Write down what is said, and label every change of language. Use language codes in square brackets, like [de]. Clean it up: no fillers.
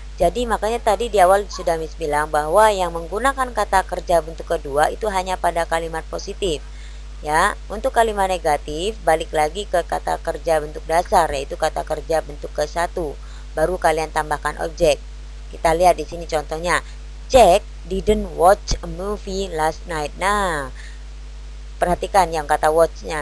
[id] Jadi makanya tadi di awal sudah Miss bilang bahwa yang menggunakan kata kerja bentuk kedua itu hanya pada kalimat positif. Ya, untuk kalimat negatif balik lagi ke kata kerja bentuk dasar, yaitu kata kerja bentuk ke-1. Baru kalian tambahkan objek. Kita lihat di sini contohnya. [en] Jack didn't watch a movie last night. [id] Nah, perhatikan yang kata watch-nya.